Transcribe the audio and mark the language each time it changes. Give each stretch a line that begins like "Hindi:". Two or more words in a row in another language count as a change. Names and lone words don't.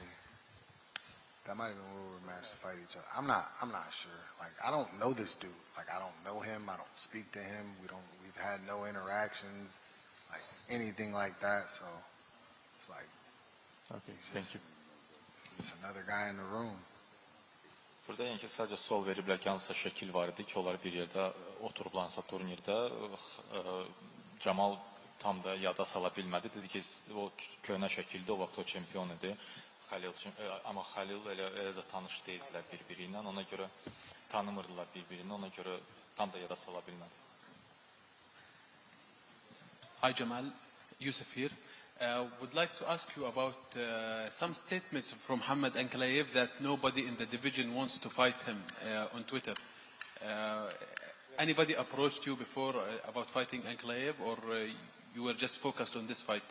English: That might have been when we were matched to fight each other. I'm not sure. Like, I don't know this dude. Like, I don't know him. I don't speak to him. We've had no interactions, like anything like that. So it's like, okay, thank you. He's another guy in the room.
Azerbaijani: Burada yəni ki, sadəcə sual veriblər ki, hansısa şəkil var idi ki, onlar bir yerdə oturublarsa turnirdə, Camal tam da yada sala bilmədi. Dedi ki, o köhnə şəkildə o vaxt o çempion idi. Amma Xəlil elə də tanış deyildilər bir-biri ilə, ona görə tanımırdılar bir-birini, ona görə tam da yada sala bilmədi.
English: Hi Jamal, Yusuf here. Would like to ask you about some statements from Muhammad Ankalaev that nobody in the division wants to fight him on Twitter. Anybody approached you before about fighting Ankalaev, or you were just focused on this fight?